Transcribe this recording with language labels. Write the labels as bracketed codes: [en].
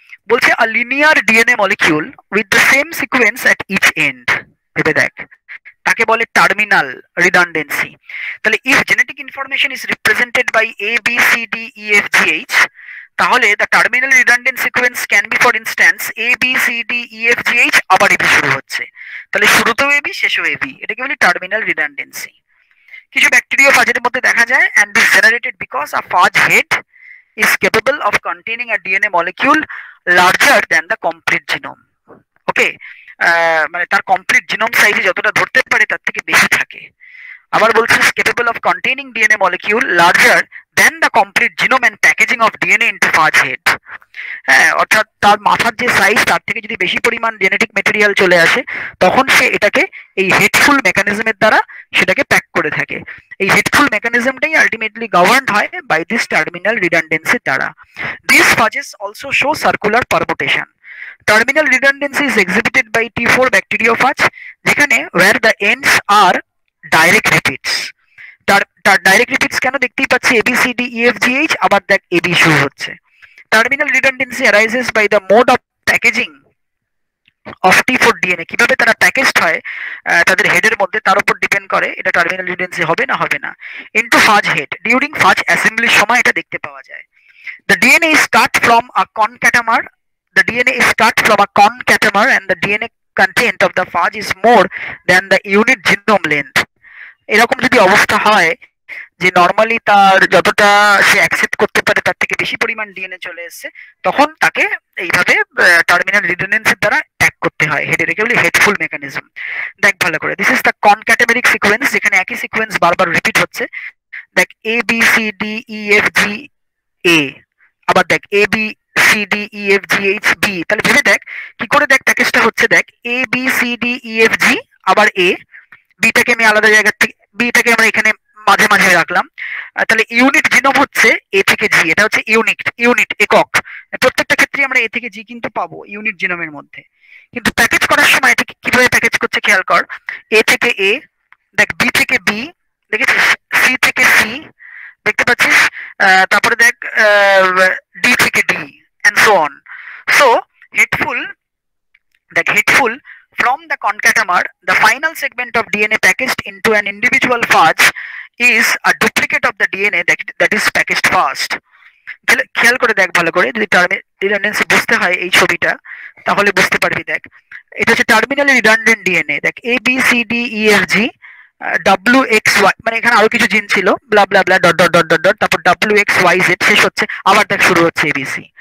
[en] বলছে a linear DNA molecule with the same sequence at each end, [bn] ভেবে দেখ, তাকে বলে [en] Terminal redundancy. তাহলে if genetic information is represented by ABCDEFGH, তাহলে the terminal redundant sequence can be for instance ABCDEFGH, [bn] আবার AB শুরু হচ্ছে, তাহলে শুরুতেও এবি শেষেও এবি, এটাকে বলি [en] Terminal redundancy. [bn] কিছু ব্যাকটেরিওফাজের মধ্যে দেখা যায়, [en] and this generated because a phage head is capable of containing a DNA molecule larger than the complete genome, okay. [bn] মানে তার কমপ্লিট জিনোম সাইজে যতটা ধরতে পারে তার থেকে বেশি থাকে। [en] আবার বলছে capable of containing DNA molecule larger than the complete genome and packaging of DNA into phage head. [bn] হ্যাঁ, অর্থাৎ তার মাথার যে সাইজ তার থেকে যদি বেশি পরিমাণ জেনেটিক মেটেরিয়াল চলে আসে, তখন সে এটাকে এই হেডফুল মেকানিজমের দ্বারা সেটাকে প্যাক করে থাকে। এই হেডফুল মেকানিজমটাই আলটিমেটলি গভর্নড হয় বাই দিস টার্মিনাল রিডান্ডেন্সির দ্বারা। [en] This phages also show circular permutation. Terminal redundancy is exhibited by T4 bacteriophage, [bn] যেখানে [en] where the ends are direct repeats. [bn] তার ডাইরেক্ট রিপিটস কেন দেখতেই পাচ্ছি ABCDEFGH, আবার দেখ AB শুরু হচ্ছে। [en] Terminal redundancy arises by the mode of packaging of T4 DNA, [bn] কিভাবে তারা প্যাকেজড হয় তাদের হেডের মধ্যে, তার উপর ডিপেন্ড করে এটা টার্মিনাল রিডান্ডেন্সি হবে না হবে না। ইনটু ফাজ হেড ডিউরিং ফাজ অ্যাসেম্বলির সময় এটা দেখতে পাওয়া যায়। [en] The DNA is cut from a concatemer. The DNA is cut from a concatemer and the DNA content of the phage is more than the unit genome length. [bn] এরকম যদি অবস্থা হয় যে নরমালি তার যতটা সে অ্যাকসেপ্ট করতে পারে তার থেকে বেশি পরিমাণ ডিএনএ চলে এসেছে, তখন তাকে এইভাবে টার্মিনাল রিডান্ডেন্সির দ্বারা ট্যাগ করতে হয়, হেডের কেবল হেডফুল মেকানিজম। দেখ ভালো করে, দিস ইজ দ্য কনক্যাটেমেরিক সিকোয়েন্স, যেখানে একই সিকোয়েন্স বারবার রিপিট হচ্ছে। দেখ ABCDEFGA, আবার দেখ ABCDEFGHB, তাহলে ভেবে দেখ কি করে, দেখ প্যাকেজটা হচ্ছে, দেখ ABCDEFG, আবার A, বিটাকে আমি আলাদা জায়গা থেকে, বিটাকে আমরা এখানে মাঝে মাঝে রাখলাম, তাহলে ইউনিট জিনোম হচ্ছে A থেকে G, এটা হচ্ছে ইউনিট একক। প্রত্যেকটা ক্ষেত্রে আমরা A থেকে G কিন্তু পাবো ইউনিট জিনোমের মধ্যে, কিন্তু প্যাকেজ করার সময় এটাকে কিভাবে প্যাকেজ করছে খেয়াল কর। A থেকে A, দেখ B থেকে B, দেখেছিস, C থেকে C, দেখতে পাচ্ছিস, তারপরে দেখ D থেকে D [en] and so on. So headful, [bn] দেখ [en] headful from the concatemer, the final segment of DNA packaged into an individual phage is a duplicate of the DNA that is packaged first. [bn] খেয়াল করে দেখ ভালো করে, যদি redundancy বুঝতে হয় এই ছবিটা তাহলে বুঝতে পারবি। দেখ এটা হচ্ছে টার্মিনালি রিডান্ডেন্ট ডিএনএ, দেখ ABCDEFG WXY, মানে এখানে আরো কিছু জিন ছিল, ব্লা ব্লা ব্লা dot dot dot dot dot, তারপর WXYZ শেষ হচ্ছে, আবার দেখ শুরু হচ্ছে ABC।